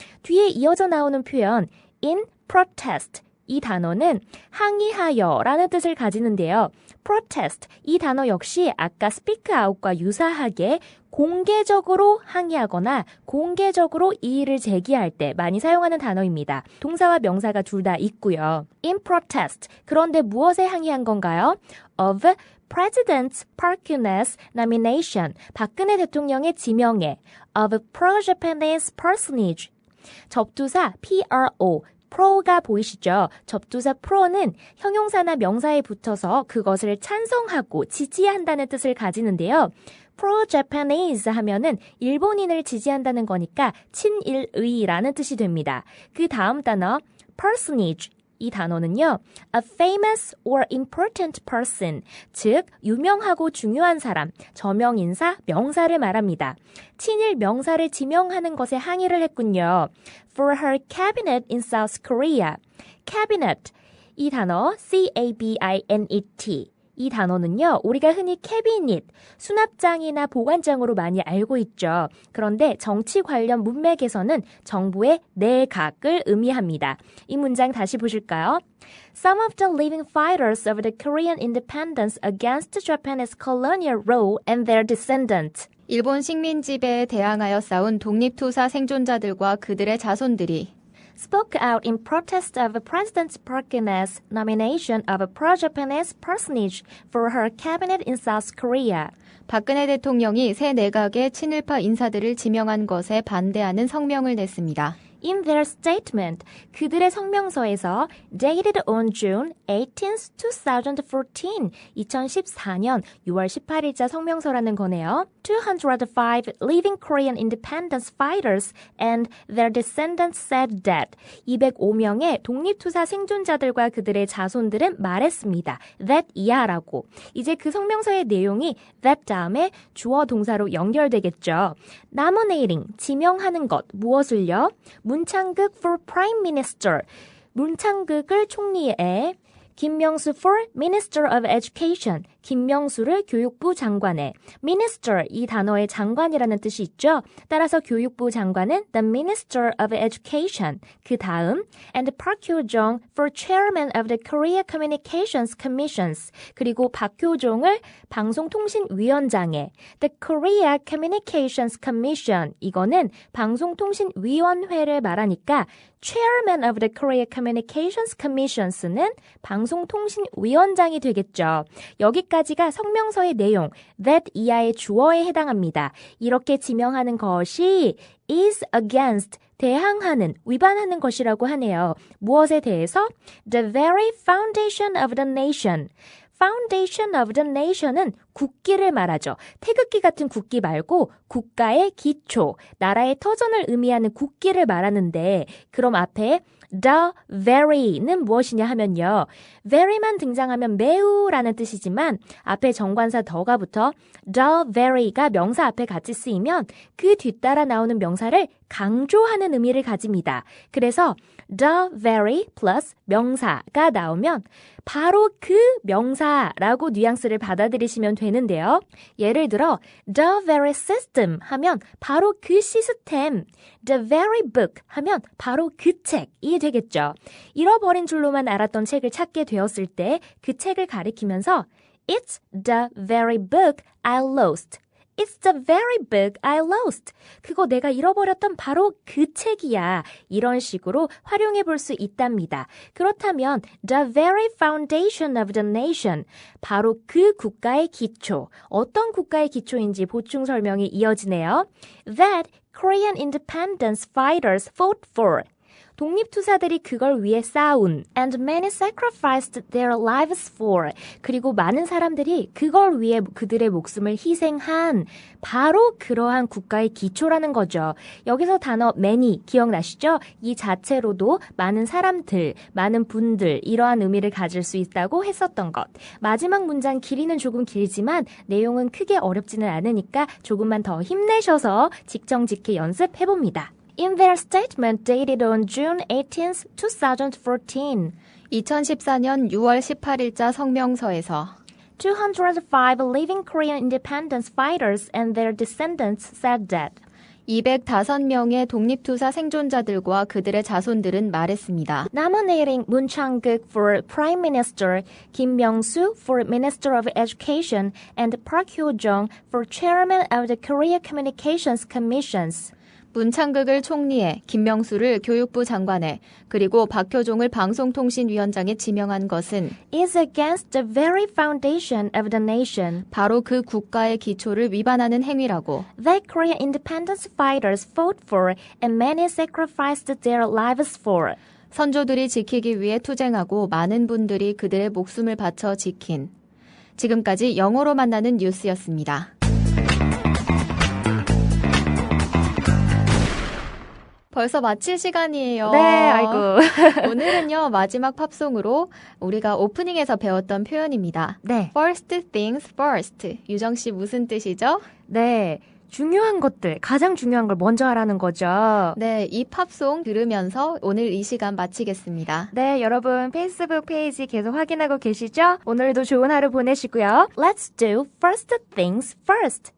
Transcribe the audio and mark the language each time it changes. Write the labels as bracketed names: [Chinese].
[Korean] 뒤에 이어져 나오는 표현 [English] in protest, [Korean] 이 단어는 항의하여라는 뜻을 가지는데요. protest, 이 단어 역시 아까 speak out과 유사하게 공개적으로 항의하거나 공개적으로 이의를 제기할 때 많이 사용하는 단어입니다. 동사와 명사가 둘 다 있고요. [English] In protest, [Korean] 그런데 무엇에 항의한 건가요? [English] Of President Park Geun-hye's nomination, [Korean] 박근혜 대통령의 지명에 [English] of pro-Japanese personage, 접두사 pro, pro가 보이시죠? [Korean] 접두사 pro는 형용사나 명사에 붙어서 그것을 찬성하고 지지한다는 뜻을 가지는데요. pro-Japanese 하면은 일본인을 지지한다는 거니까 친일의라는 뜻이 됩니다. 그 다음 단어 personage, 이 단어는요, [English] a famous or important person, [Korean] 즉 유명하고 중요한 사람, 저명인사, 명사를 말합니다. 친일 명사를 지명하는 것에 항의를 했군요. [English] For her cabinet in South Korea. [Korean] cabinet, 이 단어 C-A-B-I-N-E-T, 이 단어는요, 우리가 흔히 캐비닛, 수납장이나 보관장으로 많이 알고 있죠. 그런데 정치 관련 문맥에서는 정부의 내각을 의미합니다. 이 문장 다시 보실까요? [English] Some of the living fighters of the Korean independence against Japanese colonial rule and their descendants. [Korean] 일본 식민 지배에 대항하여 싸운 독립투사 생존자들과 그들의 자손들이 [English] spoke out in protest of President Park Geun-hye's nomination of a pro-Japanese personage for her cabinet in South Korea. [Korean] 박근혜 대통령이 새 내각의 친일파 인사들을 지명한 것에 반대하는 성명을 냈습니다. [English] In their statement, [Korean] 그들의 성명서에서 [English] dated on June 18th, 2014, [Korean] 2014년 6월 18일자 성명서라는 거네요. [English] 205 living Korean independence fighters and their descendants said that [Korean] 205명의 독립투사 생존자들과 그들의 자손들은 말했습니다. that 이하라고. 이제 그 성명서의 내용이 that 다음에 주어 동사로 연결되겠죠. nominating, 지명하는 것, 무엇을요? 문창극 [English] for Prime Minister, [Korean] 문창극을 총리에, 김명수 [English] for Minister of Education, [Korean] 김명수를 교육부 장관에, Minister 이 단어의 장관이라는 뜻이 있죠. 따라서 교육부 장관은 [English] the Minister of Education. 그 다음 and Park Hyo-jong for Chairman of the Korea Communications Commissions. [Korean] 그리고 박효종을 방송통신위원장에 [English] the Korea Communications Commission. [Korean] 이거는 방송통신위원회를 말하니까 [English] Chairman of the Korea Communications Commissions [Korean] 는 방송통신위원장이 되겠죠. 여기까지가 성명서의 내용, that 이하의 주어에 해당합니다. 이렇게 지명하는 것이 is against, 대항하는, 위반하는 것이라고 하네요. 무엇에 대해서? [English] The very foundation of the nation. Foundation of the nation은 [Korean] 국기를 말하죠. 태극기 같은 국기 말고 국가의 기초, 나라의 터전을 의미하는 국기를 말하는데 그럼 앞에 the very는 무엇이냐 하면요. very만 등장하면 매우라는 뜻이지만 앞에 정관사 더가 붙어 the very가 명사 앞에 같이 쓰이면 그 뒤따라 나오는 명사를 강조하는 의미를 가집니다. 그래서 the very plus 명사가 나오면 바로 그 명사라고 뉘앙스를 받아들이시면 되는데요. 예를 들어 the very system 하면 바로 그 시스템, the very book 하면 바로 그 책이 되겠죠. 잃어버린 줄로만 알았던 책을 찾게 되었을 때 그 책을 가리키면서 [English] It's the very book I lost. It's the very book I lost. [Korean] 그거 내가 잃어버렸던 바로 그 책이야. 이런 식으로 활용해 볼 수 있답니다. [English] 그렇다면 the very foundation of the nation. [Korean] 바로 그 국가의 기초. 어떤 국가의 기초인지 보충 설명이 이어지네요. [English] That Korean independence fighters fought for. [Korean] 독립투사들이 그걸 위해 싸운 [English] and many sacrificed their lives for [Korean] 그리고 많은 사람들이 그걸 위해 그들의 목숨을 희생한 바로 그러한 국가의 기초라는 거죠. 여기서 단어 many 기억나시죠? 이 자체로도 많은 사람들, 많은 분들 이러한 의미를 가질 수 있다고 했었던 것. 마지막 문장 길이는 조금 길지만 내용은 크게 어렵지는 않으니까 조금만 더 힘내셔서 직정직해 연습해봅니다. [English] In their statement dated on June 18th, 2014, [Korean] 2014년 6월 18일자 성명서에서 [English] 205 living Korean independence fighters and their descendants said that [Korean] 205명의 독립투사 생존자들과 그들의 자손들은 말했습니다. [English] Nominating Moon Chang-guk for Prime Minister, Kim Myung-soo for Minister of Education, and Park Hyo-jong for Chairman of the Korea Communications Commissions. [Korean] 문창극을 총리에, 김명수를 교육부 장관에, 그리고 박효종을 방송통신위원장에 지명한 것은 [English] is against the very foundation of the nation. [Korean] 바로 그 국가의 기초를 위반하는 행위라고. [English] That Korean independence fighters fought for and many sacrificed their lives for. [Korean] 선조들이 지키기 위해 투쟁하고 많은 분들이 그들의 목숨을 바쳐 지킨. 지금까지 영어로 만나는 뉴스였습니다. 벌써 마칠 시간이에요. 네, 아이고. 오늘은요, 마지막 팝송으로 우리가 오프닝에서 배웠던 표현입니다. 네. [English] First things first. [Korean] 유정 씨 무슨 뜻이죠? 네. 중요한 것들, 가장 중요한 걸 먼저 하라는 거죠. 네, 이 팝송 들으면서 오늘 이 시간 마치겠습니다. 네, 여러분 페이스북 페이지 계속 확인하고 계시죠? 오늘도 좋은 하루 보내시고요. [English] Let's do first things first.